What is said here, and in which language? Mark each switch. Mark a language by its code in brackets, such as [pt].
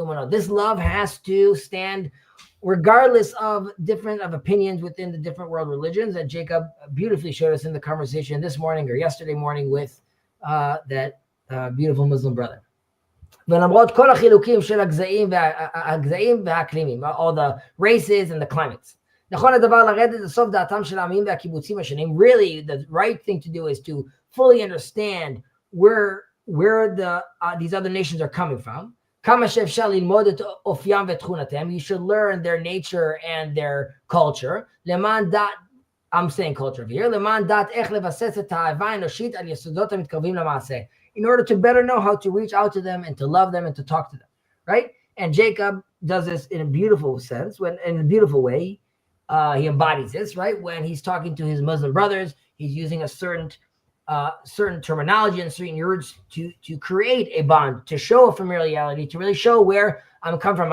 [en] This love has to stand regardless of different opinions within the different world religions that Jacob beautifully showed us in the conversation this morning or yesterday morning with that beautiful Muslim brother. [he] ולמרות כל החילוקים של הגזעים והאקלימים, [en] all the races and the climates. [he] נכון הדבר לרדת לסוף דעתם של העמים והקיבוצים השונים. [en] Really, the right thing to do is to fully understand where these other nations are coming from. [he] כמה שאפשר ללמוד את אופיים ותכונתם. [en] You should learn their nature and their culture. [he] למען דעת, [en] I'm saying culture here, [he] למען דעת איך לבסס את האהבה האנושית על יסודות המתקרבים למעשה. [en] In order to better know how to reach out to them and to love them and to talk to them, right? And Jacob does this in a beautiful sense, in a beautiful way. He embodies this, right? When he's talking to his Muslim brothers, he's using a certain terminology and certain words to create a bond, to show a familiarity, to really show where I'm coming from.